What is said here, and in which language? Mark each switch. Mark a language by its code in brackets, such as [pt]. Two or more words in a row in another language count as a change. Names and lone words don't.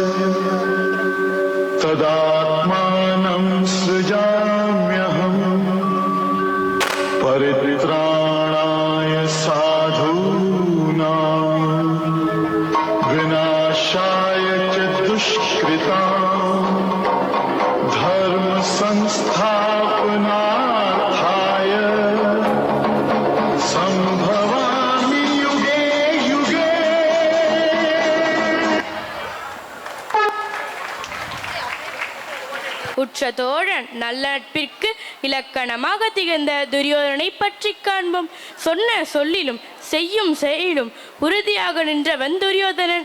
[sa] तदात्मानं सृजाम्यहम् परित्राणाय साधूनां विनाशाय च दुष्कृतां धर्म संस्थापनार्थाय संभवामि युगे युगे. [ta] உற்ற தோழன் நல்ல நட்பிற்கு இலக்கணமாக திகழ்ந்த துரியோதனை பற்றி காண்போம். சொன்ன சொல்லிலும் செய்யும் செயலிலும் உறுதியாக நின்றவன் துரியோதனன்.